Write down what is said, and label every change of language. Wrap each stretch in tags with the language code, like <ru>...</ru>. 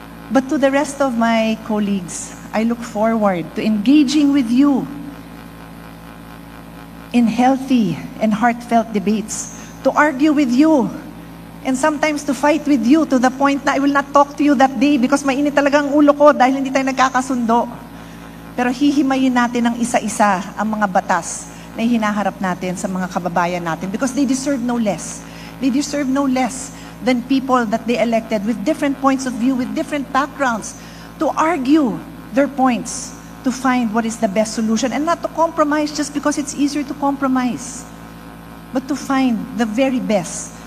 <en>But to the rest of my colleagues, I look forward to engaging with you in healthy and heartfelt debates, to argue with you, and sometimes to fight with you to the point na I will not talk to you that day because</en> <tl>mainit talaga ang ulo ko dahil hindi tayo nagkakasundo. Pero hihimayin natin ng isa-isa ang mga batas na hinaharap natin sa mga kababayan natin</tl> <en>because they deserve no less. They deserve no less than people that they elected with different points of view, with different backgrounds, to argue their points, to find what is the best solution, and not to compromise just because it's easier to compromise, but to find the very best</en>